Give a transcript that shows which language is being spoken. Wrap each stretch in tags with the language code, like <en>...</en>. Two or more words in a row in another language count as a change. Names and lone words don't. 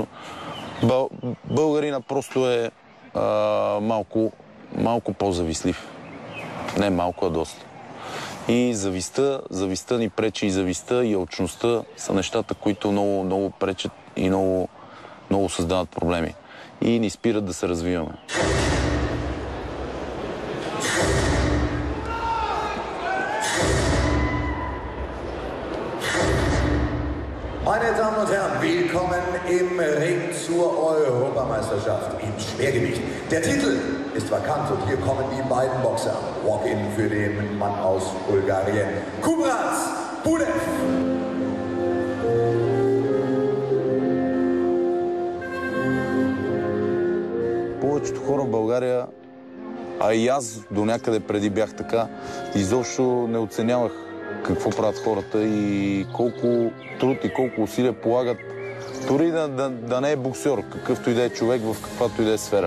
<bg>Българина просто е малко по-завистлив. Не малко, а доста. И завистта ни пречи, и завистта, и алчността са нещата, които много пречат и много създават проблеми. И ни спират да се развиваме.</bg> <de>Meine Damen und Herren, willkommen im Ring zur Europameisterschaft im Schwergewicht. Der Titel ist vakant und hier kommen die beiden Boxer. Walk-in für den Mann aus Bulgarien, Kubrat Pulev.</de> <bg>Повечето хора в България, а и аз до някъде преди бях така, изобщо не оценявах какво правят хората и колко труд и колко усилия полагат, дори да не е боксер, какъвто и да е човек в каквато и да е сфера.</bg>